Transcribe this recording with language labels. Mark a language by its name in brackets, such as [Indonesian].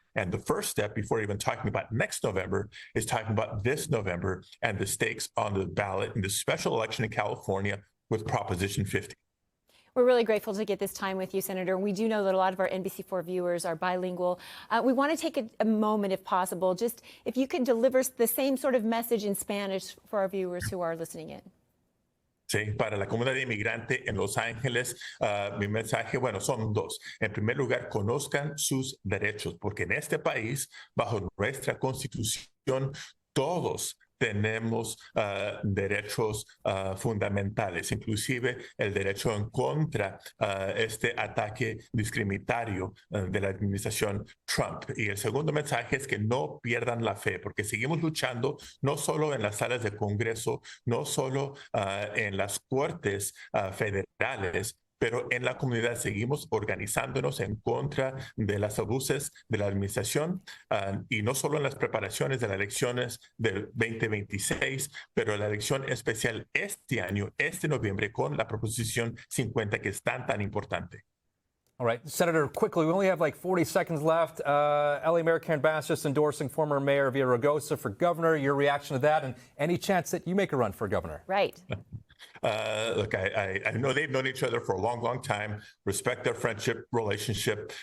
[English] And the first step, before even talking about next November, is talking about this November and the stakes on the ballot in the special election in California with Proposition 50. We're really grateful to get this time with you, Senator. We do know that a lot of our NBC4 viewers are bilingual. We want to take a moment, if possible, just if you could deliver the same sort of message in Spanish for our viewers who are listening in. [Spanish] Sí, para la comunidad inmigrante en Los Ángeles, mi mensaje, bueno, son dos. En primer lugar, conozcan sus derechos, porque en este país, bajo nuestra Constitución, todos tenemos derechos fundamentales, inclusive el derecho en contra este ataque discriminatorio de la administración Trump. Y el segundo mensaje es que no pierdan la fe, porque seguimos luchando no solo en las salas de Congreso, no solo en las cortes federales, pero en la comunidad seguimos organizándonos en contra de los abusos de la administración y no solo en las preparaciones de las elecciones del 2026, pero la elección especial este año, este noviembre, con la Proposición 50 que es tan importante. [English] All right, Senator, quickly, we only have like 40 seconds left. LA Mayor Karen Bass just endorsing former Mayor Villaraigosa for governor. Your reaction to that, and any chance that you make a run for governor? Right. Look, I know they've known each other for a long time, respect their friendship, relationship.